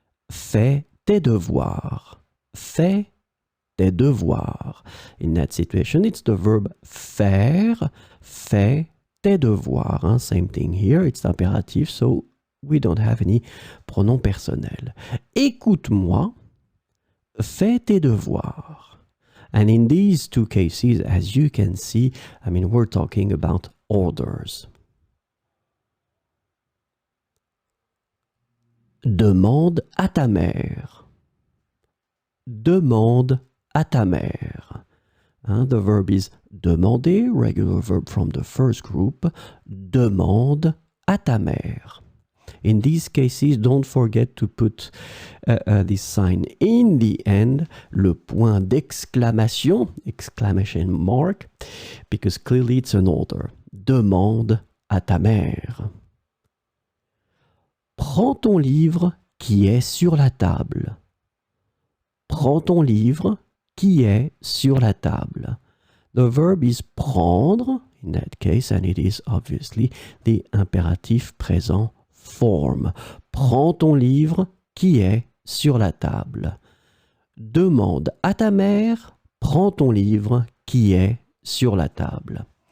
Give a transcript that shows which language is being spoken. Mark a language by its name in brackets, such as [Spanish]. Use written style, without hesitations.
[French] Fais tes devoirs. Fais tes devoirs. [English] In that situation, it's the verb faire. [French] Fais tes devoirs. Hein? [English] Same thing here, it's the imperative, so we don't have any pronom personnel. [French] Écoute-moi, fais tes devoirs. [English] And in these two cases, as you can see, we're talking about orders. [French] Demande à ta mère. Demande à ta mère. [English] The verb is demander, regular verb from the first group. [French] Demande à ta mère. [English] In these cases, don't forget to put this sign in the end, [French] le point d'exclamation, [English] exclamation mark, because clearly it's an order. [French] Demande à ta mère. Prends ton livre qui est sur la table. Prends ton livre qui est sur la table. [English] The verb is prendre, in that case, and it is obviously the imperative présent form. [French] Prends ton livre qui est sur la table. Demande à ta mère, prends ton livre qui est sur la table.